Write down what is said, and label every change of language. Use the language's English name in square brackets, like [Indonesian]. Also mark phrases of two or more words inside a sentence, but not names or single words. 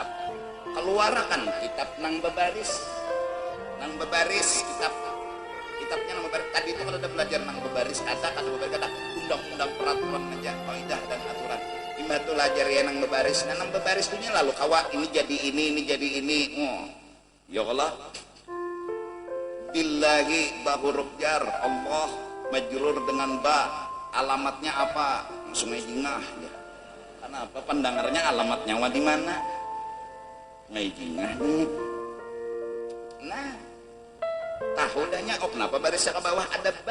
[Banjar] Keluarkan kitab nang bebaris kitabnya nang bebaris. Tadi itu kalau ada belajar nang bebaris kata undang-undang peraturan aja, kaidah dan aturan. Imah tuh belajar ya nang bebaris. Nah nang bebaris itu lalu kawa ini jadi ini. Oh, ya Allah. Billahi ba huruf jar, Allah majrur dengan ba. Alamatnya apa? Sungai Jingah ya. Kenapa pendengarnya alamatnya di mana? Sungai Jingah nih. Nah, tahu dahnya kenapa barisnya ke bawah ada ba?